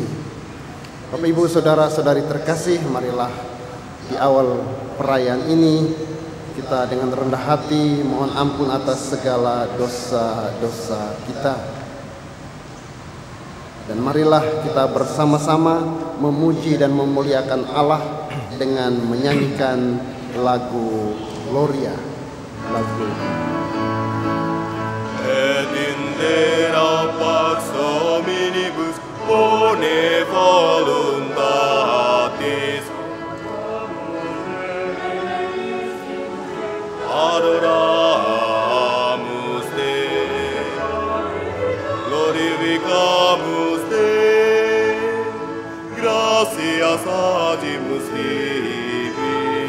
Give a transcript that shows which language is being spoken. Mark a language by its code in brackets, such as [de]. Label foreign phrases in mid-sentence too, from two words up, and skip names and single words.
[id] Bapak, Ibu, saudara-saudari terkasih, marilah di awal perayaan ini kita dengan rendah hati mohon ampun atas segala dosa-dosa kita. Dan marilah kita bersama-sama memuji dan memuliakan Allah dengan menyanyikan lagu Gloria, lagu [la] Et intera pax hominibus bone voluntatis adoramus Te, glorificamus Te, gratias agimus Tibi,